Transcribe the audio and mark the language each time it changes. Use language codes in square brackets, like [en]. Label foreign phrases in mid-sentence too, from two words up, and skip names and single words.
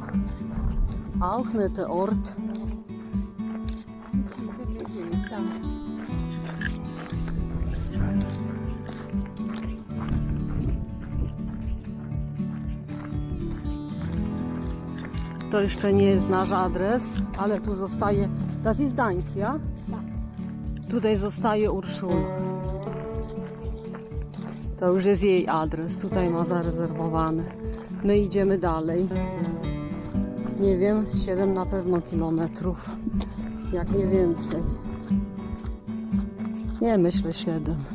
[de] Auch netter Ort. [pl] To jeszcze nie jest nasz adres, ale tu zostaje. [de] Das ist deins, ja? [pl] Tutaj zostaje Urszula. To już jest jej adres, tutaj ma zarezerwowany. My idziemy dalej. Nie wiem, z 7 na pewno kilometrów. Jak nie więcej. Nie, myślę 7.